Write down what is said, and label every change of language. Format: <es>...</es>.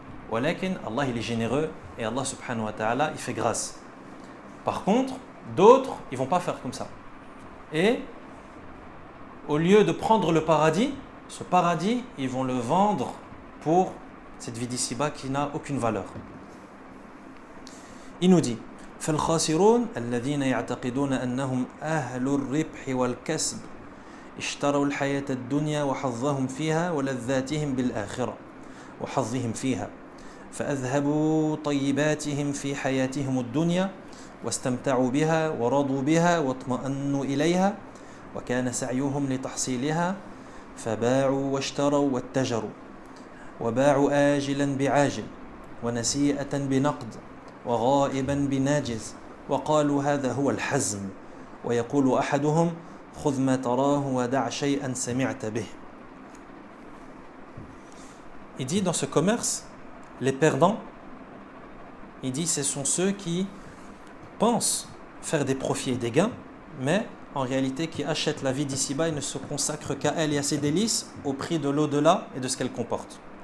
<ar>Walakin,</ar> <fr>Allah il est généreux, et Allah subhanahu wa ta'ala, il fait grâce. Par contre, d'autres, ils ne vont pas faire comme ça. Et au lieu de prendre le paradis, ce paradis, ils vont le vendre pour cette vie d'ici-bas qui n'a aucune valeur. Il nous dit,</fr> <ar>فالخاسرون الذين يعتقدون أنهم أهل الربح والكسب اشتروا الحياة الدنيا وحظهم فيها ولذاتهم بالآخرة وحظهم فيها فأذهبوا طيباتهم في حياتهم الدنيا واستمتعوا بها ورضوا بها واطمأنوا إليها وكان سعيهم لتحصيلها فباعوا واشتروا واتجروا وباعوا آجلا بعاجل ونسيئة بنقد وغائبا بناجز وقالوا هذا هو الحزم ويقول أحدهم خذ ما تراه ودع شيئا سمعت به.</ar> <fr>Il dit dans ce commerce, les perdants, il dit ce sont ceux qui pensent faire des profits et des gains, mais en réalité qui achètent la vie d'ici-bas et ne se consacrent qu'à elle et à ses délices au prix de l'au-delà et de ce qu'elle comporte.</fr>